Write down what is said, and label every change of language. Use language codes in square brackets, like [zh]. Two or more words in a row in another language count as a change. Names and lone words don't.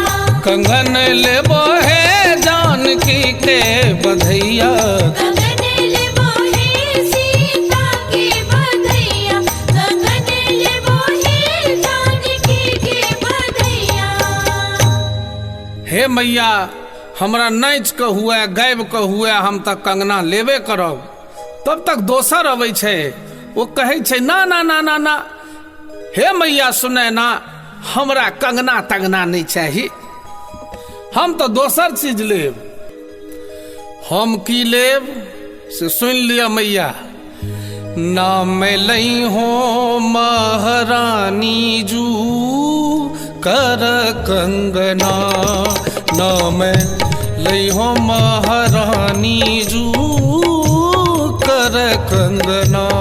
[mai] कंगन लेबो हे जानकी के बधैया। कंगन लेबो हे सीता के बधैया, कंगन लेबो हे जानकी के बधैया। हे मैया, हमरा नाच के हुए गायब के हुए हम तक कंगना लेबे करब। तब तक दोसर अबै छै, वो कहै छै ना ना ना ना ना। हे मैया सुने ना, हमरा कंगना तंगना नहीं चाहिए, हम तो दोसर चीज लेब। हम की लेब से सुन लिया मैया। [bns] ना मैं लई हो महारानी जू कर कंगना, ना मैं लई हो महारानी जू कर कंगना।